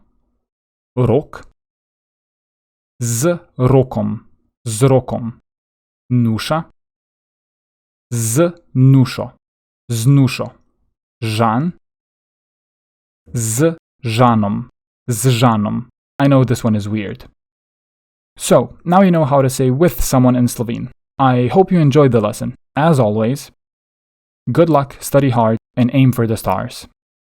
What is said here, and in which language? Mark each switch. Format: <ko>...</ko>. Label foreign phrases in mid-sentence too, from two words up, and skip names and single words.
<sl>Rok, z Rokom, z Rokom. Nuša, z Nušo, z Nušo. Žan, z Žanom, z Žanom.</sl> <en>I know this one is weird. So, now you know how to say with someone in Slovene. I hope you enjoyed the lesson. As always, good luck, study hard, and aim for the stars.</en>